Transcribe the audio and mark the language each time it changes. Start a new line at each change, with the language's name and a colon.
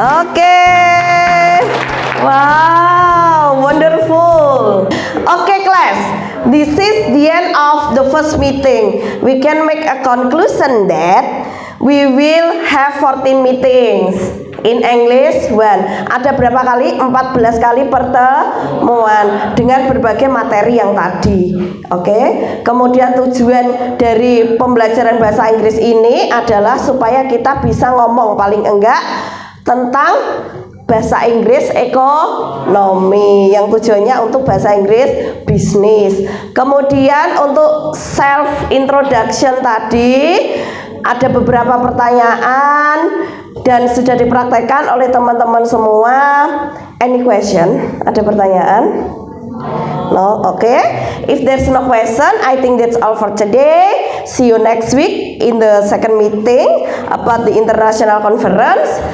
English: Okay. Wow, wonderful. Okay, class. This is the end of the first meeting. We can make a conclusion that we will have 14 meetings. In English 1.
Indonesian: Ada berapa kali? 14 kali pertemuan dengan berbagai materi yang tadi. Oke. Kemudian tujuan dari pembelajaran bahasa Inggris ini adalah supaya kita bisa ngomong paling enggak tentang bahasa Inggris ekonomi yang tujuannya untuk bahasa Inggris bisnis. Kemudian untuk self introduction tadi ada beberapa pertanyaan dan sudah dipraktekkan oleh teman-teman semua.
English: Any question?
Indonesian: Ada pertanyaan?
English: No, okay. If there's no question, I think that's all for today. See you next week in the second meeting about the international conference.